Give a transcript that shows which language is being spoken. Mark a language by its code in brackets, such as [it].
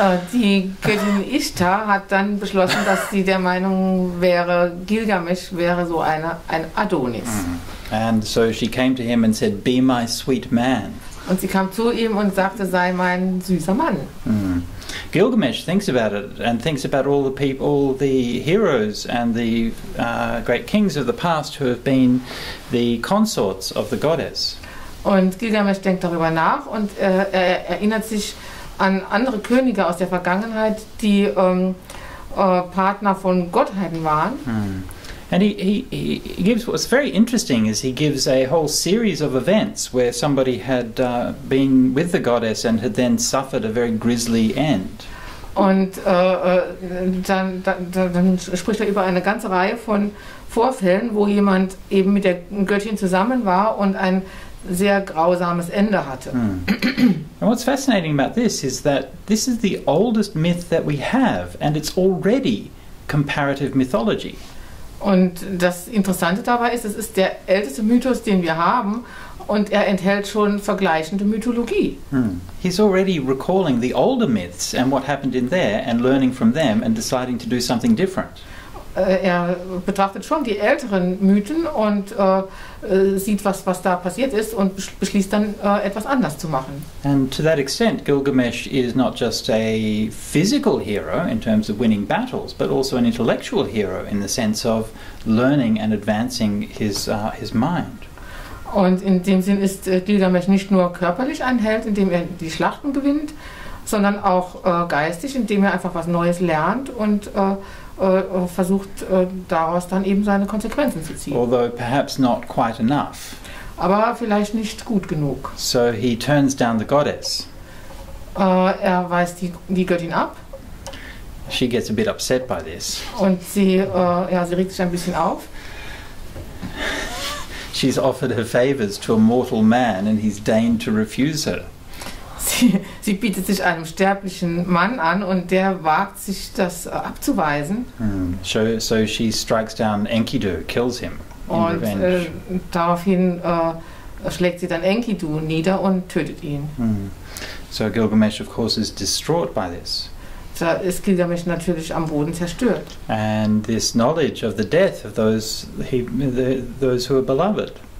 [de] Die Göttin Ishtar hat dann beschlossen, dass sie der Meinung wäre, Gilgamesh wäre so ein Adonis. [en] And so she came to him and said, "Be my sweet man." [de] Und sie kam zu ihm und sagte, sei mein süßer Mann. [en] Gilgamesh thinks about it and thinks about all the people, all the heroes and the great kings of the past who have been the consorts of the goddess. [de] Und Gilgamesh denkt darüber nach und er erinnert sich an andere Könige aus der Vergangenheit, die Partner von Gottheiten waren. [en] And he gives, what's very interesting is he gives a whole series of events where somebody had been with the goddess and had then suffered a very grisly end. [de] Und dann spricht er über eine ganze Reihe von Vorfällen, wo jemand eben mit der Göttin zusammen war und ein sehr grausames Ende hatte. [en] And what's fascinating about this is that this is the oldest myth that we have, and it's already comparative mythology. [de] Und das Interessante dabei ist, es ist der älteste Mythos, den wir haben, und er enthält schon vergleichende Mythologie. [en] He's already recalling the older myths and what happened in there and learning from them and deciding to do something different. [de] Er betrachtet schon die älteren Mythen und sieht, was da passiert ist und beschließt dann, etwas anders zu machen. [en] And to that extent, Gilgamesh is not just a physical hero in terms of winning battles, but also an intellectual hero in the sense of learning and advancing his mind. [de] Und in dem Sinn ist Gilgamesh nicht nur körperlich ein Held, indem er die Schlachten gewinnt, sondern auch geistig, indem er einfach was Neues lernt und versucht daraus dann eben seine Konsequenzen zu ziehen. [en] Although perhaps not quite enough. [de] Aber vielleicht nicht gut genug. [en] So he turns down the goddess. [de] Er weist die Göttin ab. [en] She gets a bit upset by this. [de] Und sie regt sich ein bisschen auf. [en] She's offered her favors to a mortal man and he's deigned to refuse her. [de] Sie bietet sich einem sterblichen Mann an und der wagt sich, das abzuweisen. [en] So she strikes down Enkidu, kills him in revenge. [de] Und daraufhin schlägt sie dann Enkidu nieder und tötet ihn. [en] So Gilgamesh, of course, is distraught by this. [de] Da ist Gilgamesh natürlich am Boden zerstört. [en] And this knowledge of the death of those who are beloved.